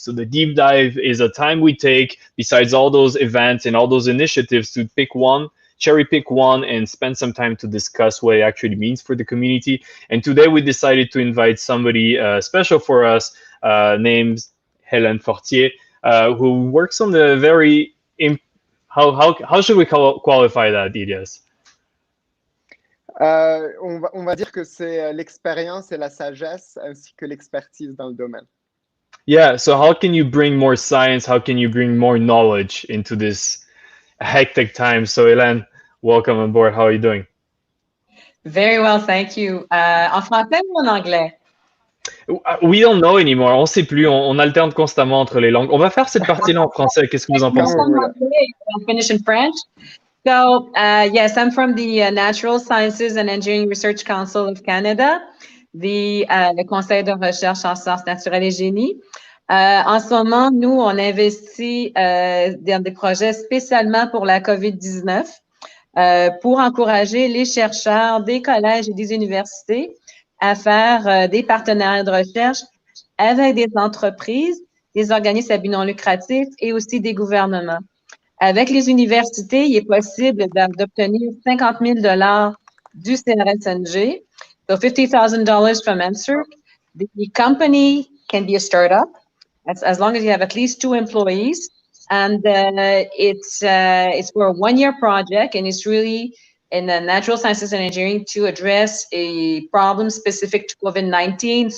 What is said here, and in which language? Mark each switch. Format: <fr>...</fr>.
<en>So the deep dive is a time we take, besides all those events and all those initiatives, to cherry pick one and spend some time to discuss what it actually means for the community. And today we decided to invite somebody special for us, named Hélène Fortier, who works on the how should we qualify that, Ilias?</en> <fr>On va dire que c'est l'expérience et la sagesse ainsi que l'expertise dans le domaine.</fr> <en>Yeah, so how can you bring more science, how can you bring more knowledge into this hectic time? So Hélène, welcome on board. How are you doing? Very well, thank you.</en> <fr>En français ou en anglais?</fr> <en>We don't know anymore.</en> <fr>On sait plus. On alterne constamment entre les langues. On va faire cette partie-là en français. Qu'est-ce que vous en pensez?</fr> <en>I'll finish in French. So, yes, I'm from the Natural Sciences and Engineering Research Council of Canada, le Conseil de recherche en sciences naturelles et génie.</en> <fr>En ce moment, nous, on investit dans des projets spécialement pour la COVID-19. pour encourager les chercheurs des collèges et des universités à faire des partenariats de recherche avec des entreprises, des organismes à but non lucratif et aussi des gouvernements. Avec les universités, il est possible d'obtenir 50 000 $ du CRSNG,</fr> <en>so $50,000 from NSERC. The company can be a startup as long as you have at least 2 employees, and it's for a 1-year project, and it's really in the natural sciences and engineering to address a problem specific to COVID-19.</en>